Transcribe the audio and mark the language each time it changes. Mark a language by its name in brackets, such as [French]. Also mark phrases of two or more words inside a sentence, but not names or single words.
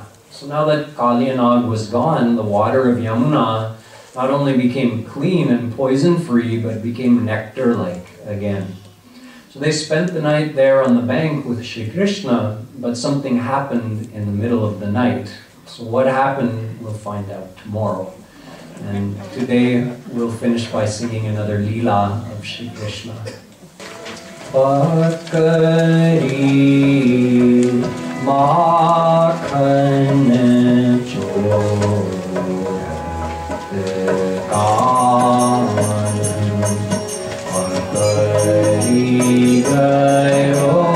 [English] So now that Kalyanag was gone, the water of Yamuna not only became clean and poison-free, but became nectar-like again. So they spent the night there on the bank with Shri Krishna, but something happened in the middle of the night. So what happened, we'll find out tomorrow. And today we'll finish by singing another Leela of Shri Krishna. [Braj] पकरि माखन चोरत कान पकरि गयो